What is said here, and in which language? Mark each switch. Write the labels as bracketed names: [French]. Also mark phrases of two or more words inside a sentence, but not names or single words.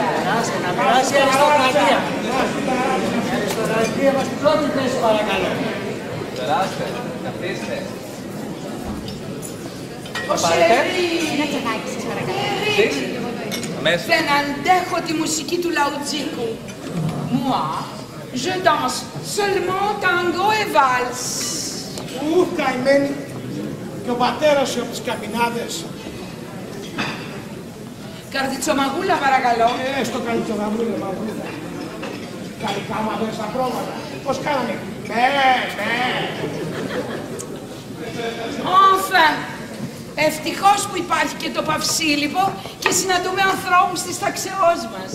[Greek] Περάστε, να περάσει η αριστοκρατία. Η αριστοκρατία μας στην πρώτη θέση παρακαλώ. Περάστε, καθίστε. Ως Ένα τσαγάκι σας παρακαλώ. Δεν αντέχω τη μουσική του Λαουτζίκου. [French] Moi, je danse seulement tango et valse. [Greek] Ουφ, καημένη. Και ο πατέρας σου από τις καμινάδες. Καρδιτσομαγούλα παρακαλώ. Στο καρδιτσομαγούλα, μαγούλα. Καλικάμαδες στα πρόβατα. Πώς κάνανε. Enfin, ευτυχώς που υπάρχει και το Παυσίλικο και συναντούμε ανθρώπους της ταξεώς μας.